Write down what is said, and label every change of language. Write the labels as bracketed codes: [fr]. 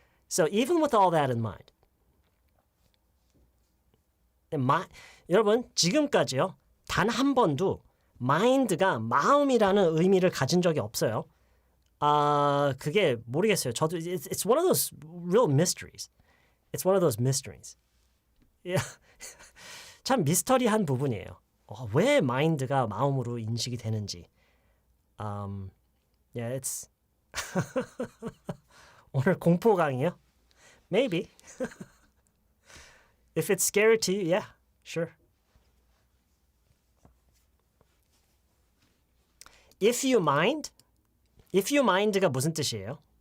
[en] So even with all that in mind. [ko] 여러분 지금까지요. 단 한 번도 mind가 마음이라는 의미를 가진 적이 없어요. 그게 모르겠어요. 저도 [en] it's one of those real mysteries. It's one of those mysteries. Yeah. [ko] 참 미스터리한 부분이에요. 왜 mind가 마음으로 인식이 되는지. [en] Yeah, it's [ko] 오늘 공포 강의요? [en] Maybe. If it's scary to you, yeah, sure. If you mind가 [ko] 무슨 뜻이에요?